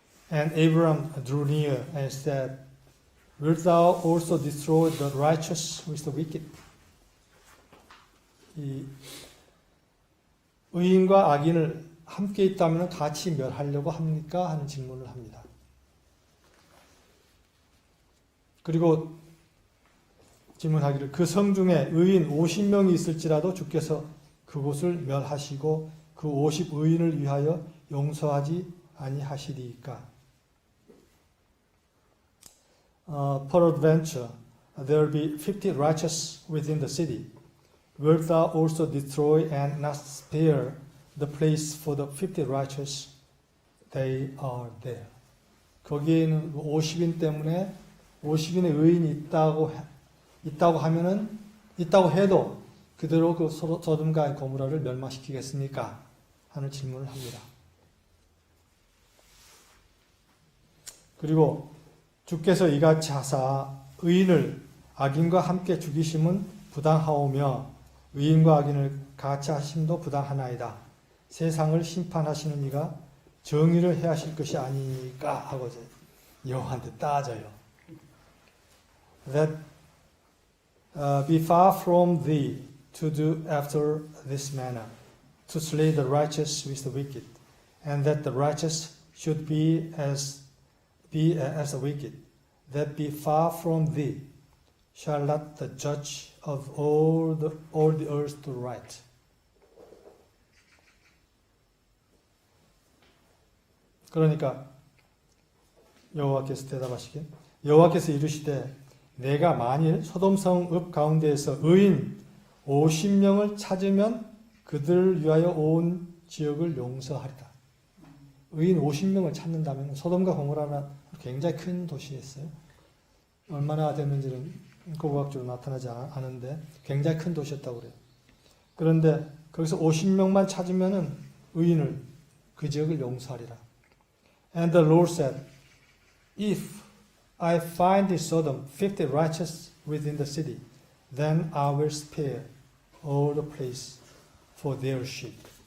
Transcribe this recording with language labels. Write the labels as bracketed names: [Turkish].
[English] And Abram drew near and said, Wilt thou also destroy the righteous with the wicked? [Korean] 이 의인과 악인을 함께 있다면 같이 멸하려고 합니까? 하는 질문을 합니다. 그리고 질문하기를 그 성 중에 의인 50명이 있을지라도 주께서 그곳을 멸하시고 그 50의인을 위하여 용서하지 아니하시리이까? [English] Peradventure there be 50 righteous within the city. Wilt thou also destroy and not spare the place for the 50 righteous? They are there. [Korean] 거기에는 50인 때문에 50인의 의인이 있다고 해도 그대로 그 소돔과 고모라를 멸망시키겠습니까? 하는 질문을 합니다. 그리고 주께서 이같이 하사 의인을 악인과 함께 죽이심은 부당하오며 의인과 악인을 같이 하심도 부당하나이다. 세상을 심판하시는 이가 정의를 해하실 것이 아니니까 하고 여호와한테 따져요. That [English] be far from thee to do after this manner, to slay the righteous with the wicked, and that the righteous should be as the wicked, that be far from thee. Shall not the judge of all the earth do right? [Korean] 그러니까 여호와께서 대답하시길 여호와께서 이르시되 내가 만일 소돔성 읍 가운데에서 의인 50명을 찾으면 그들을 위하여 온 지역을 용서하리라. 의인 50명을 찾는다면 소돔과 고모라는 굉장히 큰 도시였어요. 얼마나 됐는지는 고고학적으로 나타나지 않은데 굉장히 큰 도시였다고 그래요. 그런데 거기서 50명만 찾으면은 의인을 그 지역을 용서하리라. [English] And the Lord said, If I find in Sodom 50 righteous within the city, then I will spare all the place for their sheep.